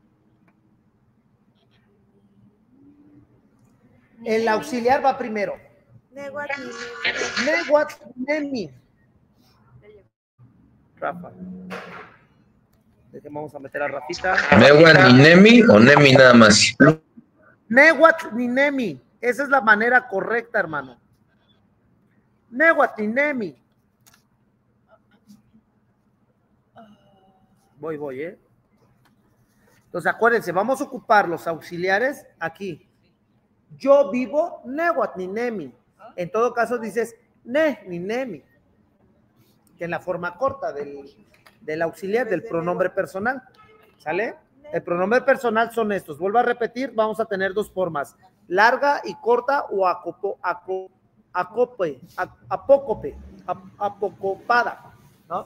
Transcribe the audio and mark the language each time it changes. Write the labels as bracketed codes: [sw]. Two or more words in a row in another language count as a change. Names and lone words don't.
[es] El auxiliar va primero. [nah] Nehuatl, nemi. [es] Rafa. Vamos a meter a Rafita. [nah] ¿Nehuatl ni Nemi o Nemi [es] nada más? [nah] Nehuatl ni nemi. [es] Esa es la manera correcta, hermano. [nah] Nehuatl ni nemi. [es] Voy, ¿eh? Entonces, acuérdense, vamos a ocupar los auxiliares aquí. Yo vivo [nah] nehuatl ni nemi. [es] En todo caso dices [nah] ne ni nemi, [es] que es la forma corta del auxiliar, del pronombre personal. ¿Sale? El pronombre personal son estos. Vuelvo a repetir, vamos a tener dos formas. Larga y corta o apócope, apocopada, ¿no?